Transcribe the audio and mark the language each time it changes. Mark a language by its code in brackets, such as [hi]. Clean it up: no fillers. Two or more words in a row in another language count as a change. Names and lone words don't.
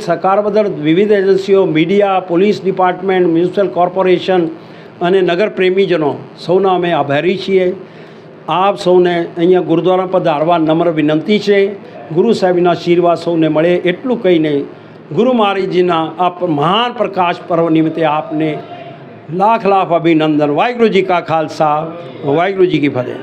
[gu] સહકાર બદલ વિવિધ એજન્સીઓ મીડિયા પોલીસ ડિપાર્ટમેન્ટ મ્યુનિસિપલ કોર્પોરેશન અને નગર પ્રેમીજનો સૌના અમે આભારી છીએ। આપ સૌને અહીંયા ગુરુદ્વારા પધારવા નમ્ર વિનંતી છે। ગુરુ સાહેબના આશીર્વાદ સૌને મળે એટલું કહીને ગુરુ મહારાજજીના આ મહાન પ્રકાશ પર્વ નિમિત્તે આપને લાખ લાખ અભિનંદન। [pa] ਵਾਹਿਗੁਰੂ ਜੀ ਕਾ ਖਾਲਸਾ ਵਾਹਿਗੁਰੂ ਜੀ ਕੀ ਫਤਿਹ।